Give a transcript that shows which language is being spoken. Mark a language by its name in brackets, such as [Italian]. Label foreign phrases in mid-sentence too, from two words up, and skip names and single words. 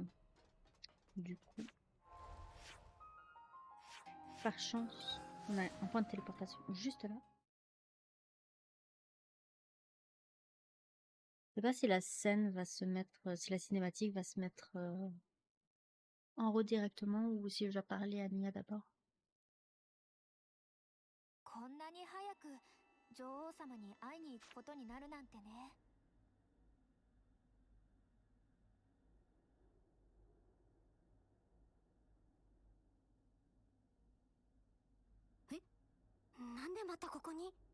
[French] Du coup, par chance, on a un point de téléportation juste là. Je sais pas si la scène va se mettre, si la cinématique va se mettre en haut directement ou si je dois parler à Nia d'abord. [Japanese] こんなに早く女王様に会いに行くことになるなんてね。え、なんでまたここに？